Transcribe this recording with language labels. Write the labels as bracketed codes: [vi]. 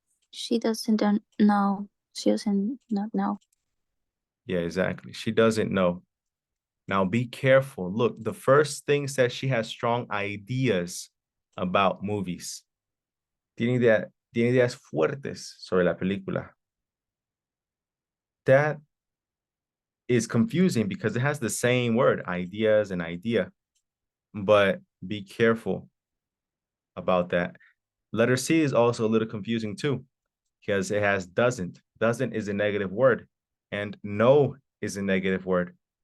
[en] She doesn't know. She doesn't not know. Yeah, exactly. She doesn't know. Now be careful. Look, the first thing says she has strong ideas about movies. [es] Tiene ideas fuertes sobre la película. [en] That is confusing because it has the same word, ideas and idea. But be careful about that. Letter C is also a little confusing too, because it has doesn't. Doesn't is a negative word, and no is a negative word.